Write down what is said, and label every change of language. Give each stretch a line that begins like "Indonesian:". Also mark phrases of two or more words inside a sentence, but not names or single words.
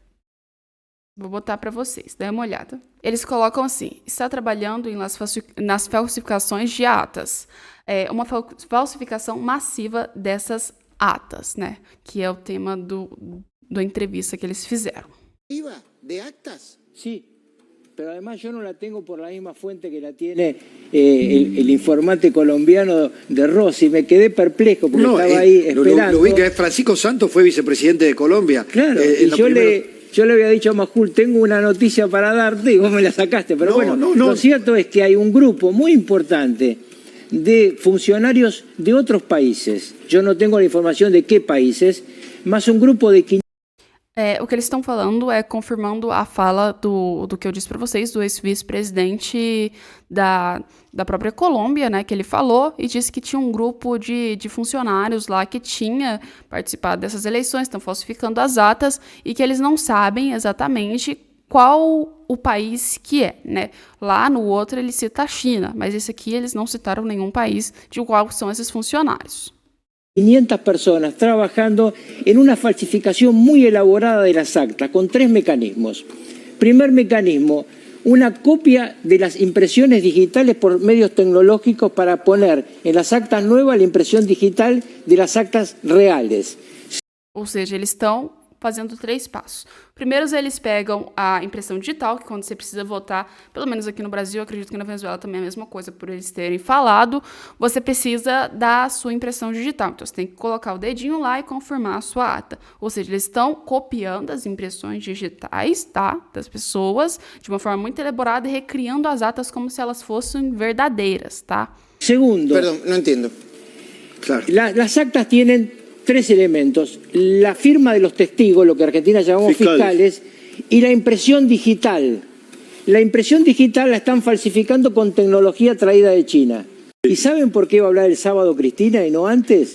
Portuguese: Vou botar para vocês, dê uma olhada. Eles colocam assim: está trabalhando nas falsificações de atas. Uma falsificação massiva dessas atas, né? Que é o tema da entrevista que eles fizeram.
Spanish: ¿De actas? Sí, pero además yo no la tengo por la misma fuente que la tiene el informante colombiano de Rossi. Me quedé perplejo porque estaba ahí esperando. Lo ubica, Francisco Santos fue vicepresidente de Colombia. Claro, y yo le había dicho a Majul, tengo una noticia para darte y vos me la sacaste. Pero lo cierto es que hay un grupo muy importante de funcionarios de otros países. Yo no tengo la información de qué países, más un grupo de 500.
Portuguese: O que eles estão falando é confirmando a fala do que eu disse para vocês, do ex-vice-presidente da própria Colômbia, né, que ele falou e disse que tinha um grupo de funcionários lá que tinha participado dessas eleições, estão falsificando as atas e que eles não sabem exatamente qual o país que é, né? Lá no outro ele cita a China, mas esse aqui eles não citaram nenhum país de qual são esses funcionários.
Spanish: 500 personas trabajando en una falsificación muy elaborada de las actas, con 3 mecanismos. Primer mecanismo, una copia de las impresiones digitales por medios tecnológicos para poner en las actas nuevas la impresión digital de las actas reales.
Portuguese: Ou seja, eles estão fazendo 3 passos. Primeiro, eles pegam a impressão digital, que quando você precisa votar, pelo menos aqui no Brasil, eu acredito que na Venezuela também é a mesma coisa, por eles terem falado, você precisa da sua impressão digital. Então, você tem que colocar o dedinho lá e confirmar a sua ata. Ou seja, eles estão copiando as impressões digitais, tá, das pessoas, de uma forma muito elaborada e recriando as atas como se elas fossem verdadeiras, tá? Segundo.
Spanish: Perdón, no entiendo. Claro. Las actas tienen 3 elementos: la firma de los testigos, lo que en Argentina llamamos fiscales, y la impresión digital. La impresión digital la están falsificando con tecnología traída de China. ¿Y saben por qué iba a hablar el sábado Cristina y no antes?